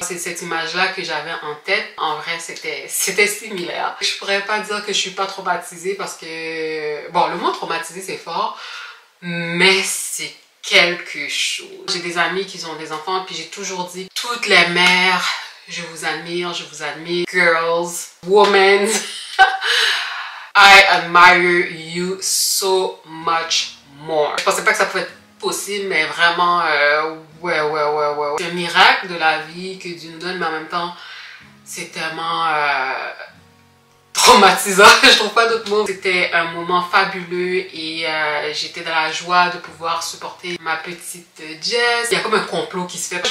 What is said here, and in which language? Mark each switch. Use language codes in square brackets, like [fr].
[fr] C'est cette image-là que j'avais en tête. En vrai, c'était similaire. Je pourrais pas dire que je suis pas traumatisée parce que, bon, le mot traumatisé c'est fort, mais c'est quelque chose. J'ai des amis qui ont des enfants, puis j'ai toujours dit, toutes les mères, je vous admire, je vous admire. [en] Girls, women, I admire you so much more. [fr] Je pensais pas que ça pouvait être possible, mais vraiment, ouais. C'est un miracle de la vie que Dieu nous donne, mais en même temps, c'est tellement traumatisant, je trouve pas d'autres mots. C'était un moment fabuleux et j'étais dans la joie de pouvoir supporter ma petite Jess. Il y a comme un complot qui se fait.